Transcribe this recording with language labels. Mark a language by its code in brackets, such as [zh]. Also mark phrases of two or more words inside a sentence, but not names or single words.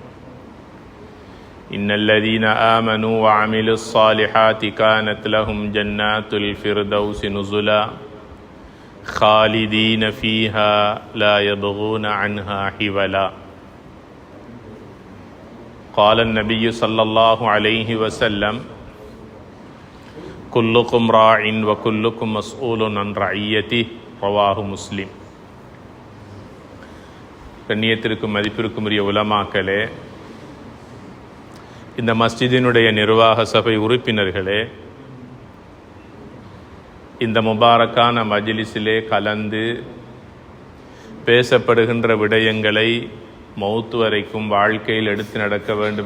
[ar] إن الذين آمنوا وعملوا الصالحات كانت لهم جنات الفردوس نزلا خالدين فيها لا يبغون عنها حولا. قال النبي صلى الله عليه وسلم: كلكم راع وكلكم مسؤول عن رعيته. رواه مسلم. [ta] கண்ணியத்திற்கும் மதிப்பிற்கும் உரிய உலமாக்களே, இந்த மஸ்ஜிதினுடைய நிர்வாக சபை உறுப்பினர்களே, இந்த முபாரக்கான மஜ்லிஸிலே கலந்து பேசப்படுகின்ற விடயங்களை மௌத்து வரைக்கும் வாழ்க்கையில் எடுத்து நடக்க வேண்டும்